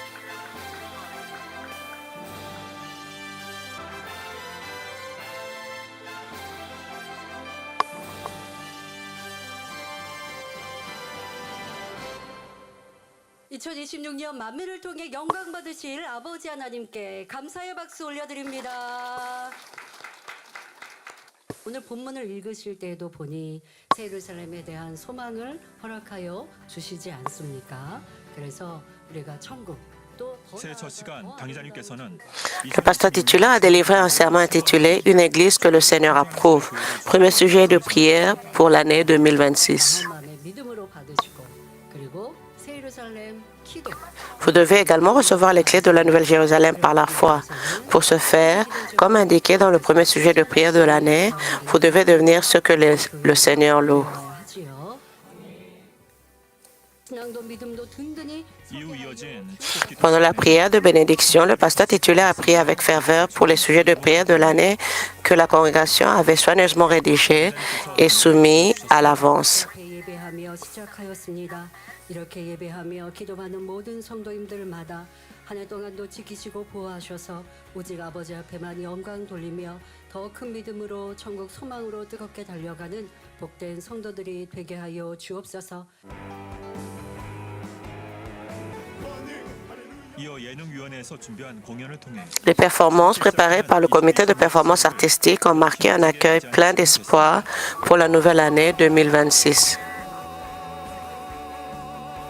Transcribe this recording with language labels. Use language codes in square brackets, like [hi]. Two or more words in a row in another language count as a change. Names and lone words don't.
[ko] (2026년) 만민을 통해 영광 받으실 아버지 하나님께 감사의 박수 올려드립니다. 오늘 본문을 읽으실 때에도 보니 새 예루살렘에 대한 소망을 허락하여 주시지 않습니까? 그래서 우리가 천국 또 [fr] Le pasteur titulaire a délivré un serment intitulé « Une église que le Seigneur approuve ». Premier sujet de prière pour l'année 2026. [ko] 믿음으로 받으시고 그리고 새 예루살렘 기도 [fr] Vous devez également recevoir les clés de la Nouvelle Jérusalem par la foi. Pour ce faire, comme indiqué dans le premier sujet de prière de l'année, vous devez devenir ce que le Seigneur loue. Pendant la prière de bénédiction, le pasteur titulaire a prié avec ferveur pour les sujets de prière de l'année que la congrégation avait soigneusement rédigés et soumis à l'avance. [ko] 이렇게 예배하며 기도하는 모든 성도님들마다 한 해 동안도 지키시고 보호하셔서 오직 아버지 앞에만 영광 돌리며 더 큰 믿음으로 천국 소망으로 뜨겁게 달려가는 복된 성도들이 되게 하여 주옵소서. [fr] Les performances préparées par le comité de performance artistique ont marqué un accueil plein d'espoir pour la nouvelle année 2026.